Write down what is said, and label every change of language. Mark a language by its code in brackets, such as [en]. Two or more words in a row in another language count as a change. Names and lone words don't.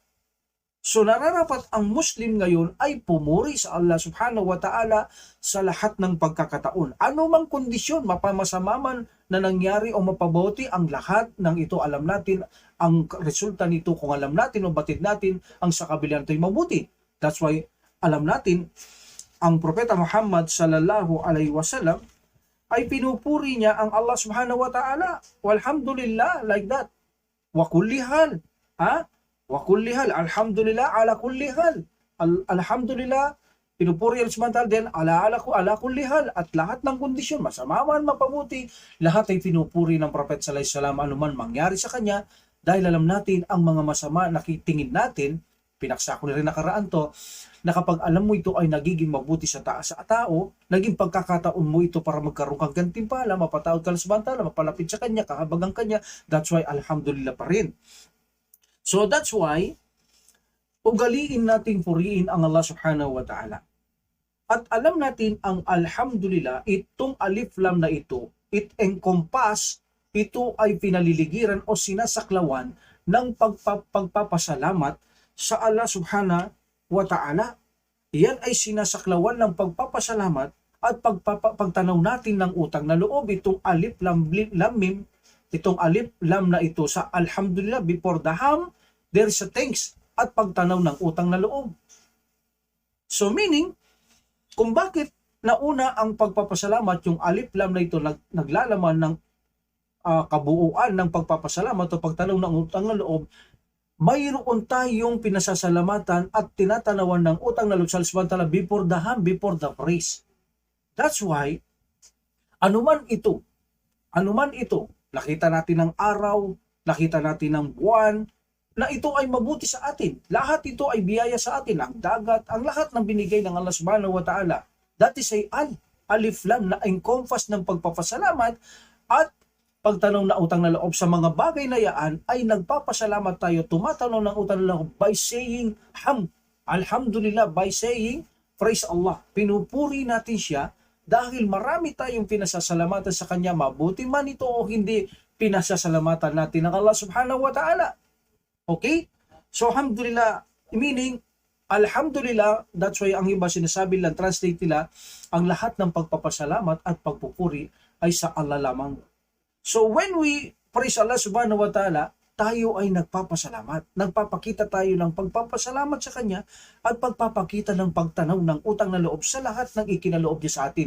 [tl] So nararapat ang Muslim ngayon ay pumuri sa Allah [ar] سبحانه وتعالى [tl] sa lahat ng pagkakataon. Ano mang kondisyon, mapamasama man na nangyari o mapabuti, ang lahat ng ito alam natin, ang resulta nito kung alam natin o batid natin, ang sa kabila nito'y mabuti. [en] That's why [tl] alam natin, ang Propeta Muhammad [ar] صلى الله عليه وسلم [tl] ay pinupuri niya ang Allah [ar] سبحانه وتعالى. والحمد لله, [en] like that. [ar] وكل حال. وكل حال. الحمد لله على كل حال. الحمد لله, [tl] pinupuri ang [ar] سبحانه وتعالى [tl] din [ar] على كل حال. [tl] At lahat ng kondisyon, masama man, mapabuti, lahat ay pinupuri ng Prophet [ar] صلى الله عليه وسلم [tl] anuman mangyari sa kanya, dahil alam natin ang mga masama nakitingin natin, pinaksa ko na rin nakaraan to, na kapag alam mo ito ay nagiging mabuti sa tao, naging pagkakataon mo ito para magkaroon kang gantimpala, mapatawad ka sa bantala, mapalapit sa kanya, kahabagang kanya, [en] that's why [tl] alhamdulillah pa rin. [en] So that's why, [tl] ugaliin nating puriin ang Allah [ar] سبحانه وتعالى. [tl] At alam natin ang alhamdulillah, itong [ar] ألف لام [tl] na ito, [en] it encompass, [tl] ito ay pinaliligiran o sinasaklawan ng pagpapasalamat sa Allah [ar] سبحانه وتعالى. [tl] Iyan ay sinasaklawan ng pagpapasalamat at pagtanaw natin ng utang na loob. Itong [ar] ألف لام ميم, [tl] itong [ar] ألف لام [tl] na ito sa alhamdulillah, [en] before the ham, there is a thanks [tl] at pagtanaw ng utang na loob. So meaning, kung bakit nauna ang pagpapasalamat, yung [ar] ألف لام [tl] na ito naglalaman ng kabuuan ng pagpapasalamat o pagtanaw ng utang na loob, mayroon tayong pinasasalamatan at tinatanawan ng utang na loob sa Allah [en] before the ham, before the praise. That's why, [tl] anuman ito, nakita natin ng araw, nakita natin ng buwan, na ito ay mabuti sa atin. Lahat ito ay biyaya sa atin. Ang dagat, ang lahat ng binigay ng Allah [ar] سبحانه وتعالى. [en] That is [tl] ay [ar] ألف لام [tl] na encompass ng pagpapasalamat at pagtanaw na utang na loob sa mga bagay na yaan ay nagpapasalamat tayo, tumatanaw ng utang na loob [en] by saying [tl] alhamdulillah, [en] by saying praise Allah. [tl] Pinupuri natin siya dahil marami tayong pinasasalamatan sa kanya, mabuti man ito o hindi, pinasasalamatan natin ng Allah [ar] سبحانه وتعالى. [en] Okay? So alhamdulillah, [tl] meaning alhamdulillah, [en] that's why [tl] ang iba sinasabi lang, translate nila, ang lahat ng pagpapasalamat at pagpupuri ay sa Allah lamang. [en] So when we praise Allah [ar] سبحانه وتعالى, [tl] tayo ay nagpapasalamat. Nagpapakita tayo ng pagpapasalamat sa Kanya at pagpapakita ng pagtanaw ng utang na loob sa lahat ng ikinaloob niya sa atin.